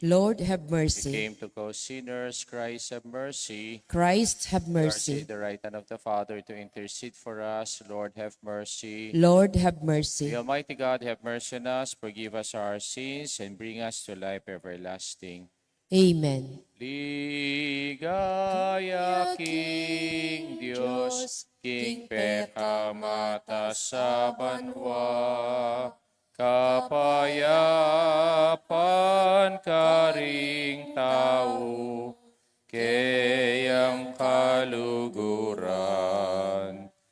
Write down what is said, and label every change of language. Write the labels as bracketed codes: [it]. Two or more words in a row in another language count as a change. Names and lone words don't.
[en] Lord, have You mercy. came to cause sinners. Christ, have mercy. Christ, have You are mercy. at the right hand of the Father to intercede for us. Lord, have mercy. Lord, have The mercy. Almighty God, have mercy on us, forgive us our sins, and bring us to life everlasting. Amen. [pam] Ligaya King Diyos, King pekamata sa banwa, kapayapan karing tao, kayang kaluguran.